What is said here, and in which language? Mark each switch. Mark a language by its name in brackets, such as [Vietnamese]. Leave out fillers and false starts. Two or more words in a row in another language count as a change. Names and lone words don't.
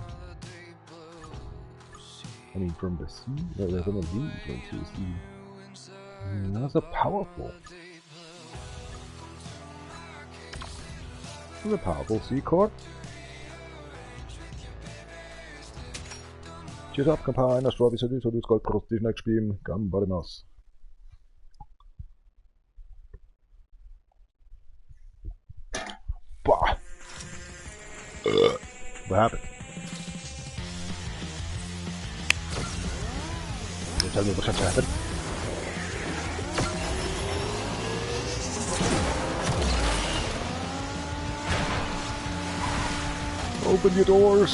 [English] I mean, from the C? No, they're from the B to the C. That's a powerful. That's a powerful C chord. Cheers up, kampanj, naš pravi sedi, sodi skoj prosti nek špim, gambaremos. Bah! What happened? Don't tell me what's happened. Open your doors!